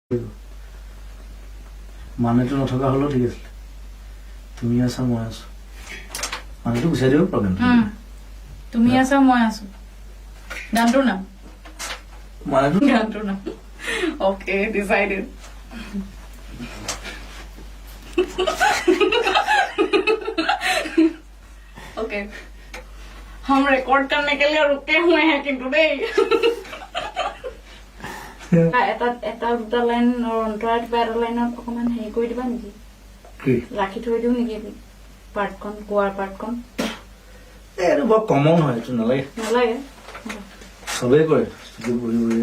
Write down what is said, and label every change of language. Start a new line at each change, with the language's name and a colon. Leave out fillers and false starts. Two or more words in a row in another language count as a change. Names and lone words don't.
Assamese: মানেটো নথকা হলেও ঠিক আছিল তুমি আছা মই আছো মানেটো গুচাই দিব প্ৰব্লেম তুমি আছা মই আছো গানটোৰ নাম মানেটো গানটোৰ নাম
English: okay decided
Hindi: ओके हम रिकॉर्ड करने के लिए रुके हुए हैं किंतु नहीं
Assamese: এটা দুটা লাইন অন্তৰাই কিবা এটা লাইনত অকমান হেৰি কৰি দিবা নেকি ৰাখি থৈ দিও নেকি পাৰ্টখন কোৱাৰ পাৰ্টখন এইটো বৰ কমন হয় এইটো নালাগে নালাগে চবেই কৰে বহি বহি